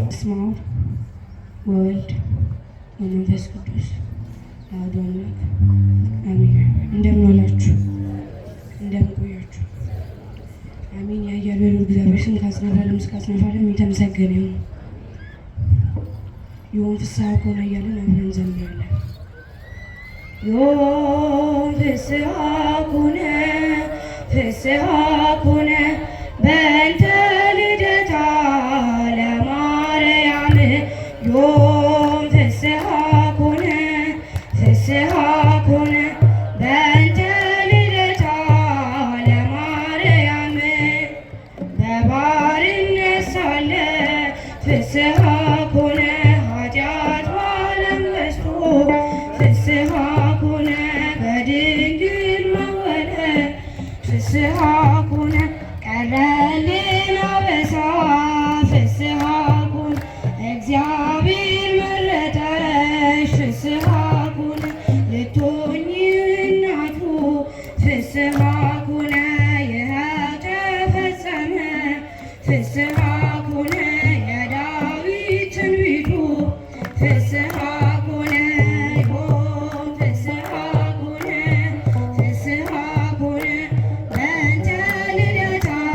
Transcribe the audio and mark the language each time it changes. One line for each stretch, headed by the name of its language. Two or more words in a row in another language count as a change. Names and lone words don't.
Geez: በስመ አብ ወወልድ ወመንፈስ ቅዱስ አሐዱ አምላክ አሜን።
Amharic: እንደምን ዋላችሁ? እንደምን ቆያችሁ? አሜን። ያያሉ እግዚአብሔር ስም ከአጽናፈ ዓለም እስከ አጽናፈ ዓለም የተመሰገነ ይሁን።
Geez: ዮም ፍስሐ ኮነ
Amharic: እያለን አብረን እንዘምራለን።
Geez: ዮም ፍስሐ ኮነ ፍስሐ ኮነ በእንተ ልደታ ለማርያም ዮም ፍስሐ ኮነ ፍስሐ ኮነ በእንተ ልደታ ለማርያም
Amharic: በባርነት ሳለ
Geez: ፍስሐ
Amharic: ኮነ ኃጢአት በዓለም በዝቶ
Geez: ፍስሐ ኮነ
Amharic: በድንግል መወለድ ፍስሐ ኮነ ቀረልን አበሳ
Geez: ፍስሐ ኮነ
Amharic: እግዚአብሔር መረጠሽ
Geez: ፍስሐ ኮነ
Amharic: ልትሆኚ እናቱ
Geez: ፍስሐ ኮነ
Amharic: ይህ ተፈጸመ
Geez: ፍስሐ ኮነ
Amharic: የዳዊት ትንቢቱ
Geez: ፍስሐ ኮነ ዮም ፍስሐ ኮነ ፍስሐ ኮነ በእንተ ልደታ